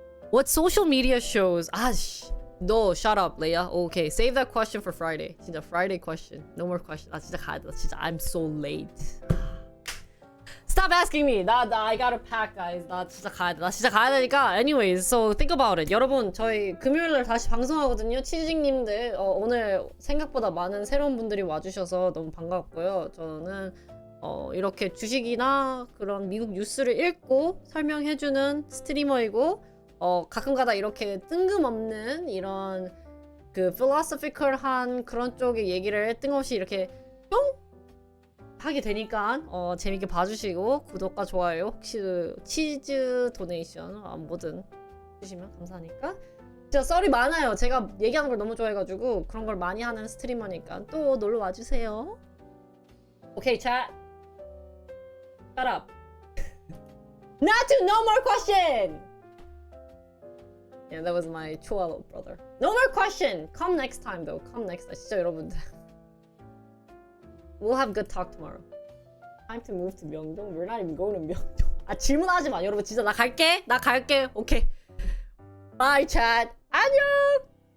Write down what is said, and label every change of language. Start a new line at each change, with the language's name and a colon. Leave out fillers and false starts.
English: What social media shows... No, shut up, Leia. Okay, save that question for Friday.
Korean: 진짜
English: Friday question. No more question.
Korean: 진짜 가야 돼. 진짜
English: I'm so late. Stop asking me. I gotta pack, guys.
Korean: 나 진짜 가야 되니까.
English: Anyways, so think about it.
Korean: 여러분, 저희 금요일날 다시 방송하거든요. 치즈직님들 오늘 생각보다 많은 새로운 분들이 와주셔서 너무 반가웠고요. 저는 이렇게 주식이나 그런 미국 뉴스를 읽고 설명해주는 스트리머이고 가끔가다 이렇게 뜬금없는 이런 그 philosophical한 그런 쪽의 얘기를 뜬금없이 이렇게 뿅 하게 되니까 재밌게 봐주시고 구독과 좋아요 혹시 치즈 도네이션 뭐든 주시면 감사하니까. 진짜 썰이 많아요. 제가 얘기하는 걸 너무 좋아해가지고 그런 걸 많이 하는 스트리머니까 또 놀러 와주세요. 오케이,
English: chat. Shut up. No more question. Yeah, that was my Chualo brother. No more question. Come next time though. Come next time.
Korean: 진짜 여러분들.
English: We'll have good talk tomorrow. Time to move to 명동? We're not even going to 명동.
Korean: 아 질문하지 마 여러분. 진짜 나 갈게. 오케이.
English: Bye chat.
Korean: 안녕.